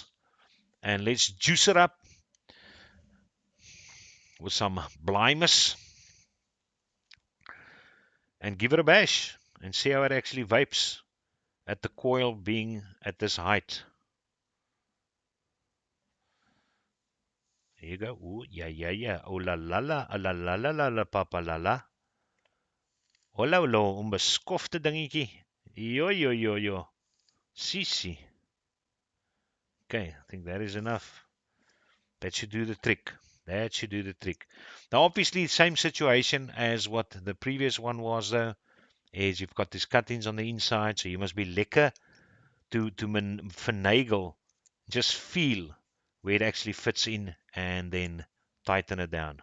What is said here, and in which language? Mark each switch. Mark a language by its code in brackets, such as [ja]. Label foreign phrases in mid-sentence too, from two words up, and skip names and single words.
[en] And let's juice it up with some blimus and give it a bash and see how it actually vapes at the coil being at this height. There you go. Ooh, yeah. Oh la la la, la la la la la, papa la la. [af] Hallo, hallo, onbeskofte dingetjie. [en] Yo. Sisi. Okay, I think that is enough. That should do the trick. Now, obviously, same situation as what the previous one was, though, is you've got these cut-ins on the inside, so you must be lekker to finagle, just feel where it actually fits in, and then tighten it down.